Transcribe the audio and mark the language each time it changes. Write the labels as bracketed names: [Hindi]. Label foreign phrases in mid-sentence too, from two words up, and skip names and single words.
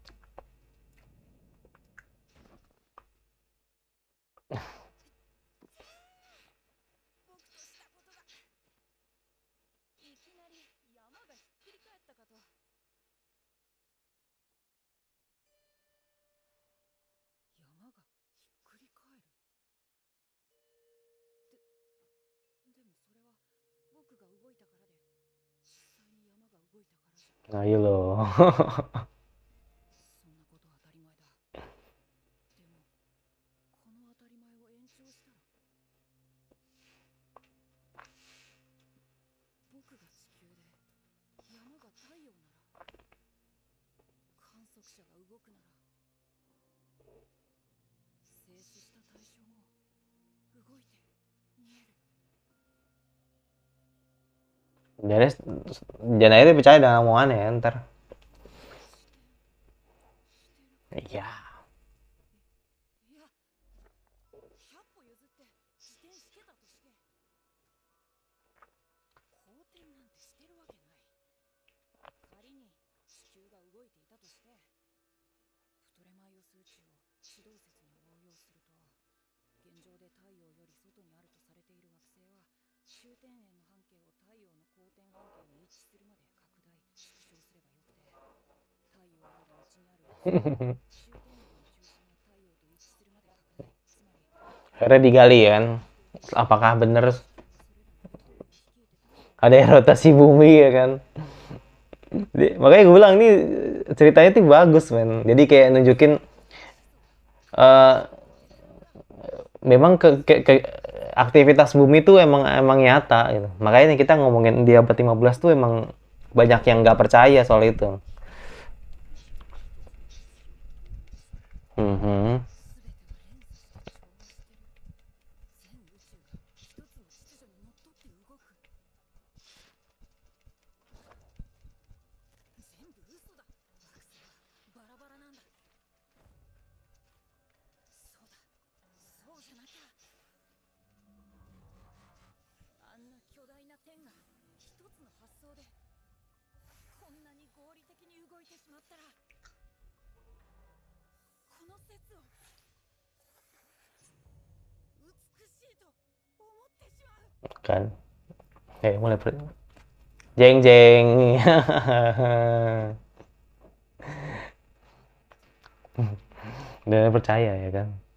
[Japanese] 僕としたことがいきなり山がひっくり返ったかと。山がひっくり返る。でもそれは僕が動いたからで、実際に山が動いたからじゃ。 [Indonesian] Nah, iya loh. [Japanese] そんなことは当たり前だ。でもこの当たり前を延長したら、僕が地球で山が太陽なら、観測者が動くなら、静止した対象も動いて見える。 [Indonesian] Jadi jangan akhirnya percaya dengan omongannya ya, ntar. [Japanese] してる。 [Indonesian] Iya. [Japanese] いや、100歩譲って自転してたとして、公転なんてしてるわけない。仮に地球が動いていたとして、プトレマイオス宇宙を地動説に応用すると、現状で太陽より外にあるとされている惑星は、終点円の半径を太陽の公転半径に一致するまで拡大縮小すればよくて、太陽より内にある惑星は終点円の中心が太陽と一致するまで拡大、つまり [Indonesian] Akhirnya digali ya kan. Apakah bener [Japanese] それらのことを率いて太陽 [Indonesian] ada rotasi bumi ya kan? Makanya gue bilang nih ceritanya tuh bagus men. Jadi kayak nunjukin eh memang aktivitas bumi tuh emang nyata gitu. Makanya kita ngomongin di abad 15 tuh emang banyak yang nggak percaya soal itu. Mhm. [Japanese] 全ては連鎖して調和してる。全宇宙が一つの秩序にのっとって動く。全部嘘だ。惑星はバラバラなんだ。そうだ、そうじゃなきゃ。あんな巨大な天が一つの発想でこんなに合理的に動いてしまったら、この説を美しいと思ってしまう。 [Indonesian] Kan. Mulai jeng jeng. Udah percaya ya kan.